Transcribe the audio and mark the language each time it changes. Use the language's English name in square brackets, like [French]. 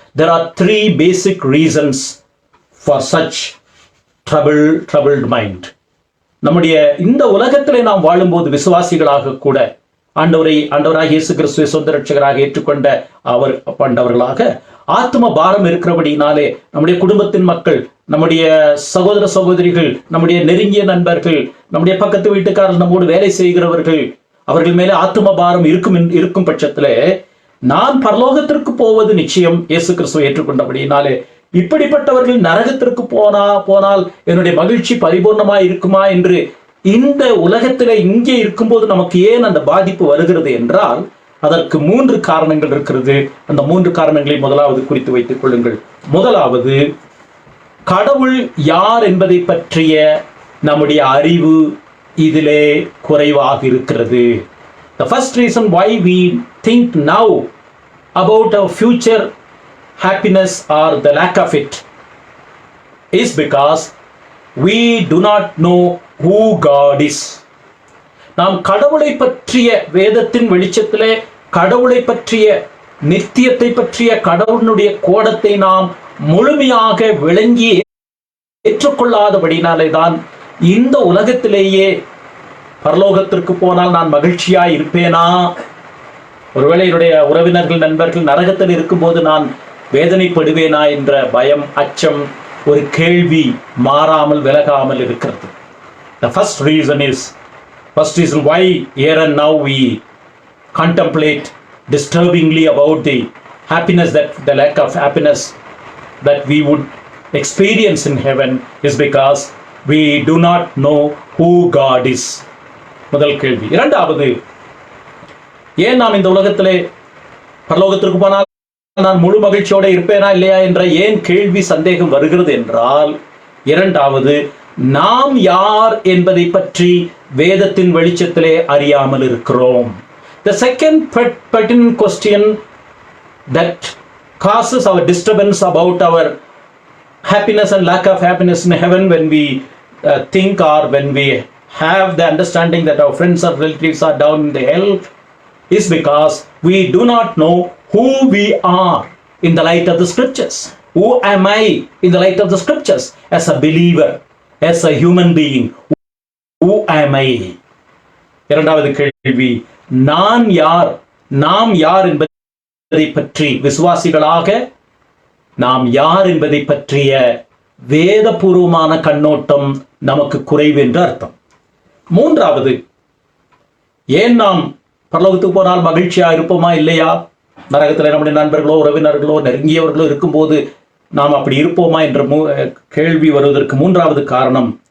[English] There are 3 basic reasons for such troubled mind. [Tamil] நம்முடைய இந்த உலகத்திலே நாம் வாழும்போது விசுவாசிகளாக கூட ஆண்டவராக இயேசு கிறிஸ்துவை சொந்த ரட்சகராக ஏற்றுக்கொண்ட அவர்களாக ஆத்ம பாரம் இருக்கிறபடினாலே நம்முடைய குடும்பத்தின் மக்கள், நம்முடைய சகோதர சகோதரிகள், நம்முடைய நெருங்கிய நண்பர்கள், நம்முடைய பக்கத்து வீட்டுக்காரர்கள், நம்மோடு வேலை செய்கிறவர்கள், அவர்கள் மேலே ஆத்ம பாரம் இருக்கும் பட்சத்திலே நான் பரலோகத்திற்கு போவது நிச்சயம் இயேசு கிறிஸ்துவை ஏற்றுக்கொண்டபடினாலே இப்படிப்பட்டவர்கள் நரகத்திற்கு போனால் என்னுடைய மகிழ்ச்சி பரிபூர்ணமாய் இருக்குமா என்று இந்த உலகத்திலே இங்கே இருக்கும்போது நமக்கு ஏன் அந்த பாதிப்பு வருகிறது என்றால் அதற்கு 3 காரணங்கள் இருக்கிறது. அந்த 3 காரணங்களை முதலாவது குறித்து வைத்துக் கொள்ளுங்கள். முதலாவது, கடவுள் யார் என்பதை பற்றிய நம்முடைய அறிவு இதிலே குறைவாக இருக்கிறது. [English] The first reason why we think now about our future happiness or the lack of it is because we do not know who God is. [Tamil] நாம் கடவுளை பற்றிய வேதத்தின் வெளிச்சத்திலே கடவுளை பற்றிய நித்தியத்தை பற்றிய கடவுளுடைய கோடத்தை நாம் முழுமையாக விளங்கி ஏற்றுக்கொள்ளாதபடினாலே தான் இந்த உலகத்திலேயே பரலோகத்திற்கு போனால் நான் மகிழ்ச்சியாய் இருப்பேனா, ஒருவேளை என்னுடைய உறவினர்கள் நண்பர்கள் நரகத்தில் இருக்கும்போது நான் வேதனைப்படுவேனா என்ற பயம், அச்சம், ஒரு கேள்வி மாறாமல் விலகாமல் இருக்கிறது. [English] The first reason why here and now we contemplate disturbingly about the happiness, that the lack of happiness that we would experience in heaven is because we do not know who God is. [Tamil] முதல் கேள்வி. இரண்டாவது, ஏன் நாம் இந்த உலகத்திலே பரலோகத்திற்கு போனால் நான் முழு மகிழ்ச்சியோட இருப்பேனா இல்லையா என்ற ஏன் கேள்வி சந்தேகம் வருகிறது என்றால், இரண்டாவது, நாம் யார் என்பதை பற்றி வேதத்தின் வெளிச்சத்திலே அறியாமல் இருக்கிறோம். [English] The second pertinent question that causes our disturbance about our happiness and lack of happiness in heaven when we think or when we have the understanding that our friends or relatives are down in the hell is because we do not know who we are in the light of the scriptures. Who am I in the light of the scriptures as a believer, as a human being? Who am I? [Tamil] இரண்டாவது கேள்வி, நாம் யார் என்பதை பற்றி விசுவாசிகளாக நாம் யார் என்பதை பற்றிய வேதபூர்வமான கண்ணோட்டம் நமக்கு குறைவு என்று அர்த்தம். மூன்றாவது, ஏன் நாம் பரலோகத்துக்கு போனால் மகிழ்ச்சியா இருப்போமா இல்லையா, நரகத்தில் நம்முடைய நண்பர்களோ உறவினர்களோ நெருங்கியவர்களோ இருக்கும்போது நாம் அப்படி இருப்போமா என்ற கேள்வி வருவதற்கு மூன்றாவது காரணம்,